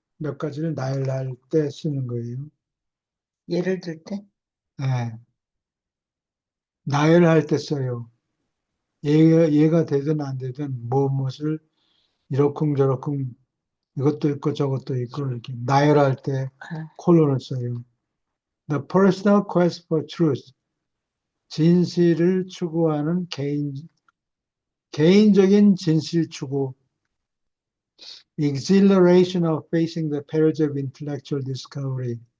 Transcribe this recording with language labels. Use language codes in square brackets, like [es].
[ko] 몇 가지를 나열할 때 쓰는 거예요. 예를 들 때? 네. 나열할 때 써요. 얘가 되든 안 되든 무엇을 이러쿵저러쿵 이것도 있고 저것도 있고 이렇게 나열할 때 아, 콜론을 써요. [en] The personal quest for truth. [ko] 진실을 추구하는 개인적인 진실 추구. [en] Exhilaration of facing the perils of intellectual discovery.